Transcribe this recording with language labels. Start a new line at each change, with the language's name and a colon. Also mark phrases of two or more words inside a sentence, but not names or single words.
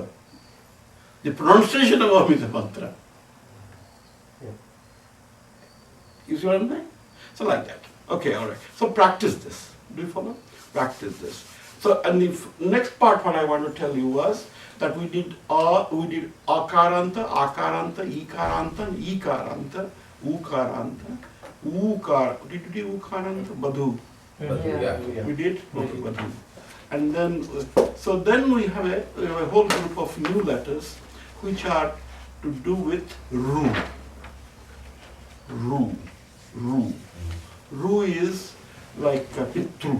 English: The pronunciation of Om is a mantra. You see what I'm saying? So like that. Okay, all right. So practice this. Do you follow? Practice this. So, and the next part what I want to tell you was that we did akaranta, akaranta, ikaranta, and ikaranta, ukaranta, Did you do ukaranta? Badhu. Yeah. We did? Okay, Badhu. And then, so then we have a whole group of new letters which are to do with Ru. Ru. Ru. Ru is like Pitru.